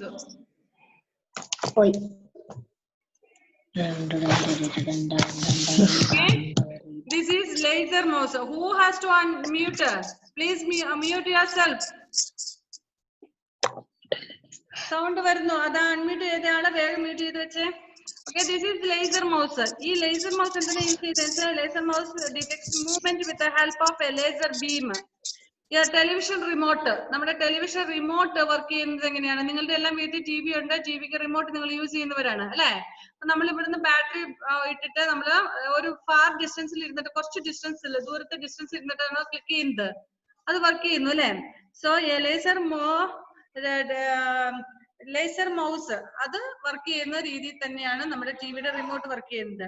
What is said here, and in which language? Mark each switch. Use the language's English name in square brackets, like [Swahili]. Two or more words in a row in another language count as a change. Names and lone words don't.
[English] Oi. Okay. This is laser mouse. Who has to unmute? Please mute yourself. Sound varno. [Malayalam] അട അൺമ്യൂട്ട് ചെയ്ത ആള വേഗം മ്യൂട്ട് ചെയ്തു വെച്ചേ. [English] Okay, this is laser mouse. [Malayalam] ഈ ലേസർ മൗസ് എന്താണ് യൂസ് ചെയ്ത [English] laser mouse detects movement with the help of a laser beam. Your television remote. [Malayalam] നമ്മുടെ [English] television remote [Malayalam] വർക്ക് ചെയ്യുന്നത് എങ്ങനെയാണ്? നിങ്ങളുടെ എല്ലാം വീട്ടിൽ ടി വി ഉണ്ട്, ടിവിക്ക് റിമോട്ട് നിങ്ങൾ യൂസ് ചെയ്യുന്നവരാണ് അല്ലെ? നമ്മൾ ഇവിടുന്ന് ബാറ്ററി ഇട്ടിട്ട് നമ്മൾ ഒരു [English] far distance [Malayalam] ഇരുന്നിട്ട്, കുറച്ച് ഡിസ്റ്റൻസ് ഇല്ല, ദൂരത്തെ ഡിസ്റ്റൻസ് ഇരുന്നിട്ടാണ് ക്ലിക്ക് ചെയ്യുന്നത്. അത് വർക്ക് ചെയ്യുന്നു അല്ലെ? [English] so laser mouse [Malayalam] അത് വർക്ക് ചെയ്യുന്ന രീതിയിൽ തന്നെയാണ് നമ്മുടെ ടിവിയുടെ റിമോട്ട് വർക്ക് ചെയ്യുന്നത്.